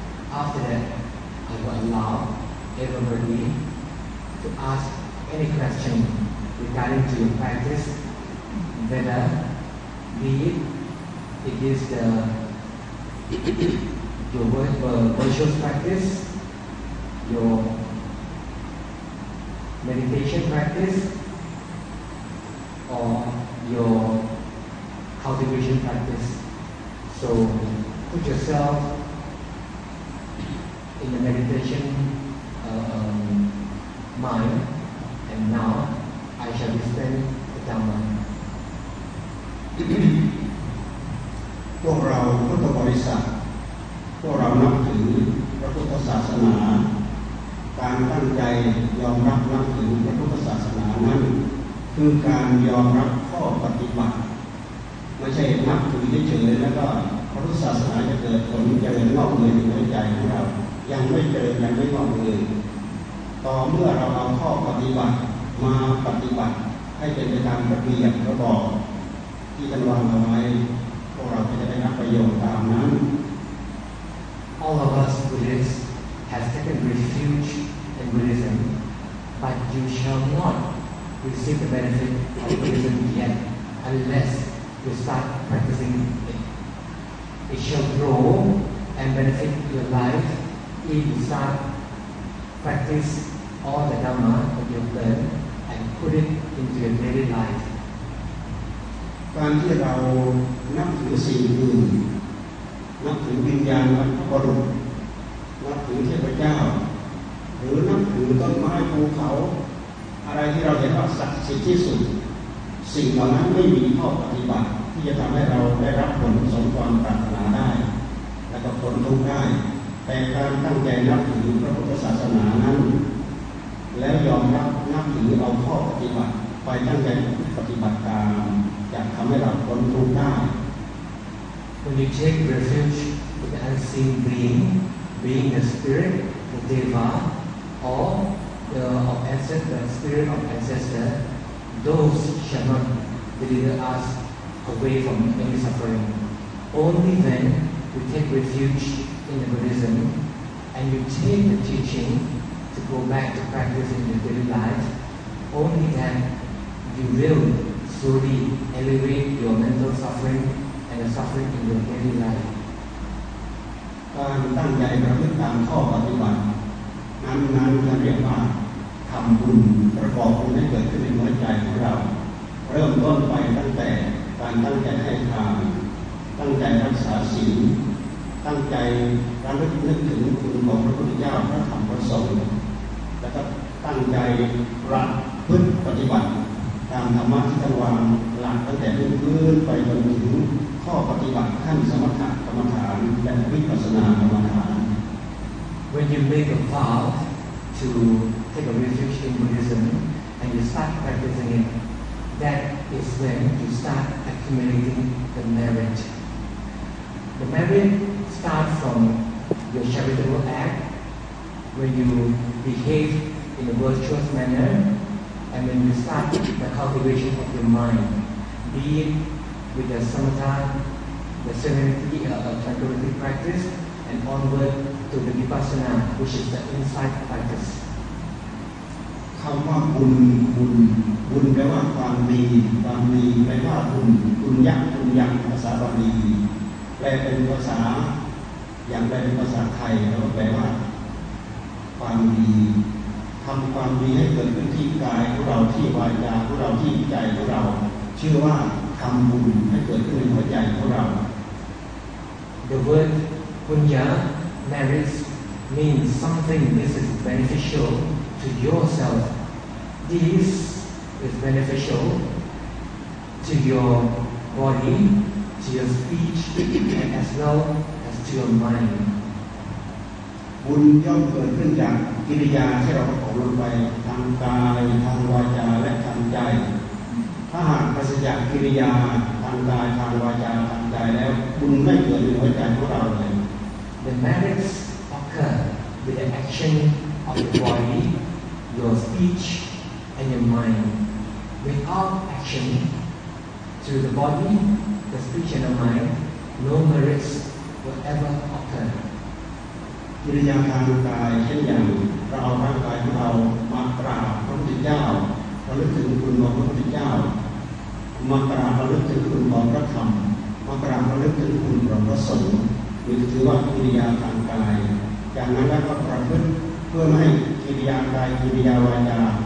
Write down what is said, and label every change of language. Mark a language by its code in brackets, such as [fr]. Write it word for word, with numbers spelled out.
[en] After that, I will allow everybody to ask any question regarding to your practice, whether be it, it is the your virtuous practice, your meditation practice, or your cultivation practice. So put yourself in the meditation uh, um, mind, and now I shall explain the Dhamma. [th] พวกเราพุทธบริษัทพวกเรานับถือพระพุทธศาสนาการตั้งใจยอมรับนับถือพระพุทธศาสนานั้นคือการยอมรับข้อปฏิบัติไม่ใช่นับถือเฉยๆแล้วก็พระพุทธศาสนาจะเกิดผลจะเกิดงอกเงยในใจของเรายังไม่เกิดยังไม่งอกเงย ต่อเมื่อเราเอาข้อปฏิบัติมาปฏิบัติให้เป็นไปตามระเบียบระบอบที่ท่านวางเอาไว้พวกเราจะได้รับประโยชน์ตามนั้น [en] All of us Buddhists has taken refuge in Buddhism, but you shall not receive the benefit of Buddhism yet unless you start practicing it. It shall grow and benefit your life if you start practice all the Dharma that you've learned and put it into your daily life. [th] การที่เรานับถือสิ่งอื่นนับถือวิญญาณนับถือบรมนับถือเทพเจ้าหรือนับถือต้นไม้ภูเขา อะไรที่เราเห็นว่าศักดิ์สิทธิ์ที่สุดสิ่งเหล่านั้นไม่มีข้อปฏิบัติที่จะทำให้เราได้รับผลสมความปรารถนาได้และก็พ้นทุกข์ได้แต่การตั้งใจนับถือพระพุทธศาสนานั้นแล้วยอมรับนับถือเอาข้อปฏิบัติไปตั้งใจปฏิบัติตามจะทำให้เราพ้นทุกข์ได้ [en] When you take refuge with the unseen being, being the spirit, the deva, or the of ancestor, spirit of ancestor, those shall not deliver us away from any suffering. Only when we take refuge in the Buddhism and you take the teaching to go back to practice in your daily life, only then you will slowly elevate your mental suffering and the suffering in your daily life. [th] การตั้งใจประพฤติตามข้อปฏิบัตินั้นนั้นจะเรียกว่าทำบุญประกอบบุญให้เกิดขึ้นในหัวใจของเราเริ่มต้นไปตั้งแต่การตั้งใจให้ทานตั้งใจรักษาศีล ตั้งใจระลึกนึกถึงคุณของพระพุทธเจ้าพระธรรมพระสงฆ์แล้วก็ตั้งใจประพฤติปฏิบัติตามธรรมะที่ท่านวางหลักตั้งแต่พื้นไปจนถึงข้อปฏิบัติขั้นสมถะกรรมฐานและวิปัสสนากรรมฐาน [en] When you make a vow to take a refuge in Buddhism and you start practicing it, that is when you start accumulating the merit. The merit starts from your charitable act, when you behave in a virtuous manner. And when you start the cultivation of your mind, be it with the samatha, the serenity, uh, tranquility practice, and onward to the vipassana, which is the insight practice. [th] คำว่าบุญบุญบุญแปลว่าความดีความดีแปลว่าบุญบุญยักษ์บุญยักษ์ภาษาบาลีแปลเป็นภาษาอย่างแปลเป็นภาษาไทยแล้วแปลว่าความดีทำความดีให้เกิดขึ้นที่กายของเราที่วาจาของเราที่ใจของเราชื่อว่าทำบุญให้เกิดขึ้นในหัวใจของเรา [en] The word punya merits means something that is beneficial to yourself. This is beneficial to your body, to your speech, and as well as to your mind. [th] บุญย่อมเกิดขึ้นจากกิริยาที่เราประกอบลงไปทางกายทางวาจาและทางใจถ้าหากปราศจากกิริยาทางกายทางวาจาทางใจแล้วบุญไม่เกิดในหัวใจของเราเลย [en] The merits occur with the action of your body, your speech, and your mind. Without action through the body, the speech, and the mind, no merits will ever occur. [th] กิริยาทางกายเช่นอย่างเราเอาร่างกายของเรามากราบพระพุทธเจ้าเราลึกถึงคุณของพระพุทธเจ้ามากราบเราลึกถึงคุณของพระธรรมมากราบเราลึกถึงคุณของพระสงฆ์หรือถือว่ากิริยาทางกายจากนั้นแล้วก็ประพฤติเพื่อให้กิริยากายกิริยาวาจา